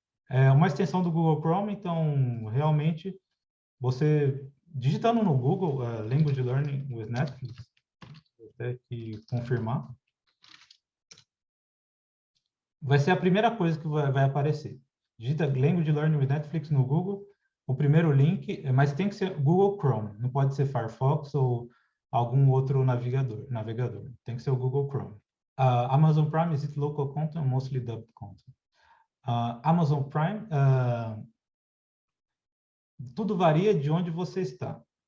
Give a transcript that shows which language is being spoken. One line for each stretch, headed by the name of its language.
Portuguese: É uma extensão do Google Chrome, então, realmente, você digitando no Google Language Learning with Netflix, vou ter que confirmar, vai ser a primeira coisa que vai aparecer. Digita Language Learning with Netflix no Google, o primeiro link, mas tem que ser Google Chrome, não pode ser Firefox ou algum outro navegador. Tem que ser o Google Chrome.
English: Amazon Prime, is it local content or mostly dubbed content?
Portuguese: Amazon Prime, tudo varia de onde você está.